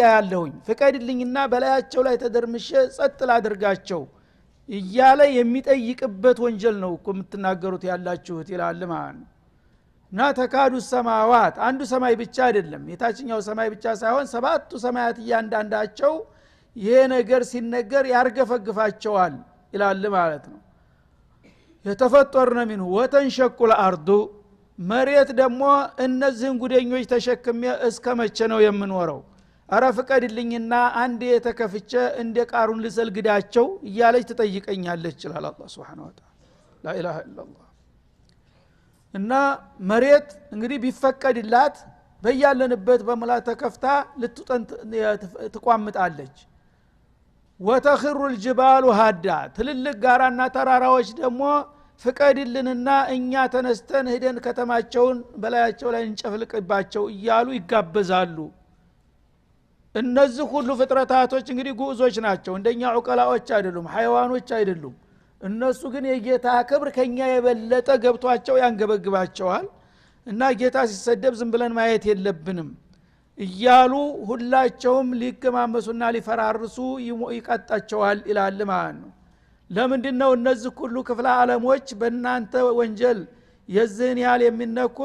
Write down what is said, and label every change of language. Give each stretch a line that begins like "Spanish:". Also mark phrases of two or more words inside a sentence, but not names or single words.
Amharic: ያለሁኝ ፍቀድልኝና በላያቸው ላይ ተደርምሼ ጸጥ ላድርጋቸው እያለ የሚጠይቅበት ወንጀል ነው እኮ የምትናገሩት ያላችሁት ይላል ማለት ነው። እና ተካዱ ሰማዋት አንዱ ሰማይ ብቻ አይደለም፣ የታችኛው ሰማይ ብቻ ሳይሆን ሰባቱ ሰማያት እያንዳንዳቸው ይሄ ነገር ሲነገር ያርገፈግፋቸዋል ይላል ማለት ነው።
Arabic: يتفطرن منه وتنشق الأرض።
Amharic: መሬት ደግሞ እነዚህን ጉደኞች ተሸክሜ እስከ መቼ ነው የምኖረው? አረ ፍቀድልኝና አንዴ የተከፍቼ እንደ ቃሩን ልሰልግዳቸው እያለች ትጠይቀኛለች ይላል አላህ
Arabic: سبحانه وتعالى። لا اله الا الله።
Amharic: እና መሬት እንግዲህ ቢፈቀድላት በያለንበት በመላ ተከፍታ ልትጠን ትቋምጣለች።
Arabic: وتخر الجبال هدا።
Amharic: ትልልቅ ጋራና ተራራዎች ደግሞ ፍቀድልንና እኛ ተነስተን ሄደን ከተማቸውን በላያቸው ላይ እንጨፍልቅባቸው እያሉ ይጋበዛሉ። እነዚህ ሁሉ ፍጥረታቶች እንግዲህ ጉዞች ናቸው፣ እንደኛ ዑቀላዎች አይደሉም፣ ሐይዋኖች አይደሉም። እነሱ ግን የጌታ ክብር ከኛ የበለጠ ገብቷቸው ያንገበግባቸዋል። እና ጌታ ሲሰደብ ዝም ብለን ማየት የለብንም እያሉ ሁላቸውም ሊገማመሱና ሊፈራርሱ ይቀጣቸዋል ይላል ማለት ነው። ለምንድነው እነዚህ ሁሉ ክፍለ ዓለሞች በእናንተ ወንጀል የዝህን ያህል የሚነኩት?